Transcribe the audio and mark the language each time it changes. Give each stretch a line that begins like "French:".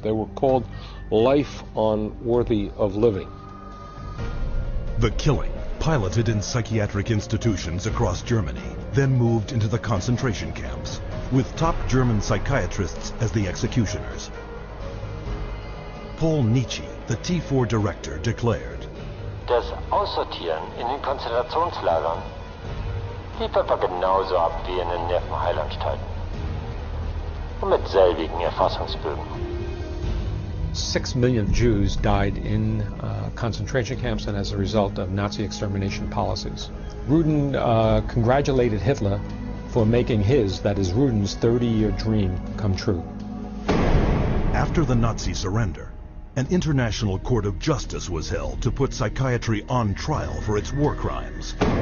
English: They were called life unworthy of living. The killing, piloted in psychiatric institutions across Germany, then moved into the concentration camps, with top German psychiatrists as the executioners. Paul Nietzsche, the T4 director, declared,
German: Das Aussortieren in den Konzentrationslagern lief etwa genauso ab wie in den Nervenheilanstalten. Und mit selbigen Erfassungsbögen.
English: 6 million Jews died in concentration camps and as a result of Nazi extermination policies. Ruden congratulated Hitler for making his, that is Ruden's, 30-year dream come true. After the Nazi surrender, an international court of justice was held to put psychiatry on trial for its war crimes.